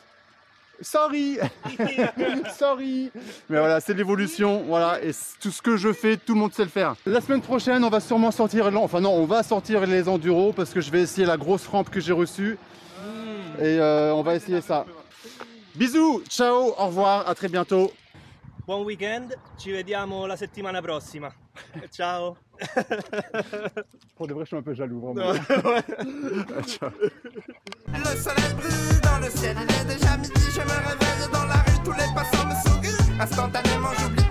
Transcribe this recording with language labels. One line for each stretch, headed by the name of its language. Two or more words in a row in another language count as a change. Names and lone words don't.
English: Sorry. Sorry.
French: Mais voilà, c'est l'évolution. Voilà, et tout ce que je fais, tout le monde sait le faire. La semaine prochaine, on va sûrement sortir... Enfin non, on va sortir les enduros parce que je vais essayer la grosse rampe que j'ai reçue. Et on va essayer ça. Bisous, ciao, au revoir, à très bientôt.
Italian: Buon weekend, ci vediamo la settimana prossima. Ciao.
French: Pour de vrai, je suis un peu jaloux, vraiment. Ciao. Le soleil brille dans le ciel, il est déjà midi, je me réveille dans la rue, tous les passants me sourient. Instantanément, je